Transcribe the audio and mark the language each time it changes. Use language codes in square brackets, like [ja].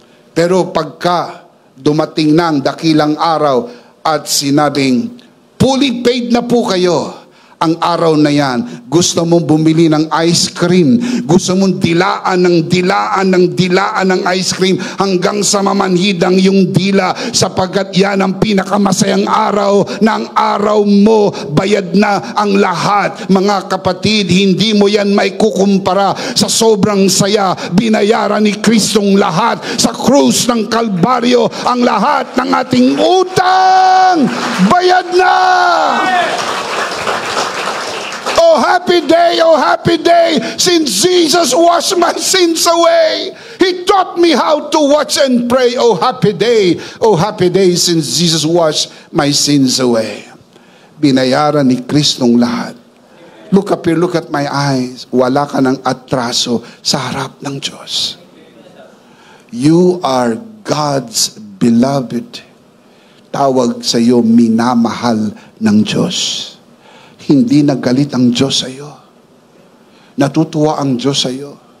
[tl] Pero pagka dumating na ang dakilang araw at sinabing, [en] fully paid [tl] na po kayo, ang araw na yan, gusto mong bumili ng ice cream, gusto mong dilaan ng ice cream hanggang sa mamanhidang yung dila, sapagkat yan ang pinakamasayang araw ng araw mo. Bayad na ang lahat. Mga kapatid, hindi mo yan maikukumpara sa sobrang saya. Binayaran ni Kristong lahat sa krus ng Kalbaryo, ang lahat ng ating utang. Bayad na! [en] Oh happy day, since Jesus washed my sins away. He taught me how to watch and pray. Oh happy day, since Jesus washed my sins away. [tl] Binayaran ni Kristong lahat. [en] Look up here, look at my eyes. [tl] Wala ka ng atraso sa harap ng Diyos. [en] You are God's beloved. [tl] Tawag sa iyo, minamahal ng Diyos. Hindi nagalit ang Diyos sa iyo. Natutuwa ang Diyos sa iyo.